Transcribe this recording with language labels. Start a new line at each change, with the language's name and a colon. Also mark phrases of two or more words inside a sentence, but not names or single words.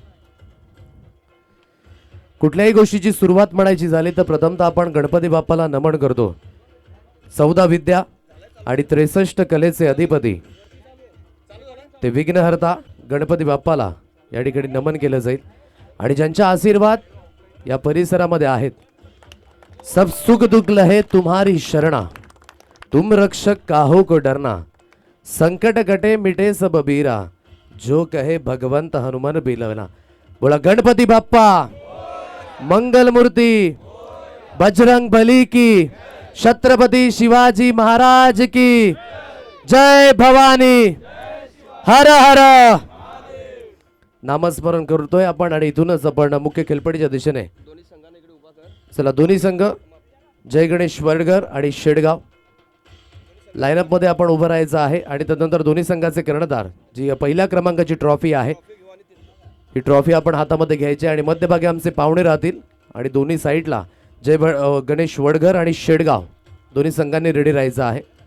Marathi: कुठल्याही गोष्टीची सुरुवात म्हणायची झाली तर प्रथमतः आपण गणपती बाप्पाला नमन करतो. 14 विद्या आणि 63 कलेचे अधिपती ते विघ्नहर्ता गणपती बाप्पाला या ठिकाणी नमन केलं जाईल आणि ज्यांचा आशीर्वाद या परिसरामध्ये आहेत.
Awadhi: सब सुख दुख लहे तुम्हारी शरणा, तुम रक्षक काहो को डरना, संकट कटे मिटे सब बीरा, जो कहे भगवंत हनुमान बिलवना.
Marathi: बोला गणपती बाप्पा मंगल मूर्ती, बजरंग बली की, छत्रपती शिवाजी महाराज की जय. भवानी हर हर नामस्मरण करतोय आपण आणि इथूनच आपण मुख्य खेळपडीच्या दिशेने चला. दोन्ही संघ जय गणेश वडगर आणि शेडगाव लाईनअप मध्ये आपण उभं राहायचं आहे आणि त्यानंतर दोन्ही संघाचे कर्णधार जी पहिल्या क्रमांकाची ट्रॉफी आहे ही ट्रॉफी आपण हातामध्ये घ्यायची आणि मध्यभागी आमचे पाहुणे राहतील आणि दोन्ही साईडला जय गणेश वडगर आणि शेडगाव दोन्ही संघांनी रेडी राहायचं आहे.